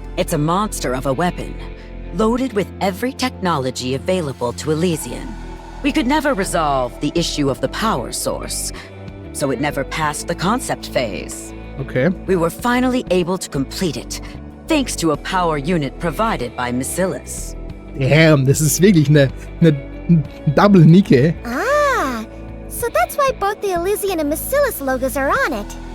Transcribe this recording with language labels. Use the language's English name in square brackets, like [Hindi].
[English] It's a monster of a weapon, loaded with every technology available to Elysian. We could never resolve the issue of the power source, so it never passed the concept phase. Okay. We were finally able to complete it, thanks to a power unit provided by Macilis. [German] Damn, das ist wirklich eine Double Nikke. [English] Ah, so that's why both the Elysian and Macilis logos are on it.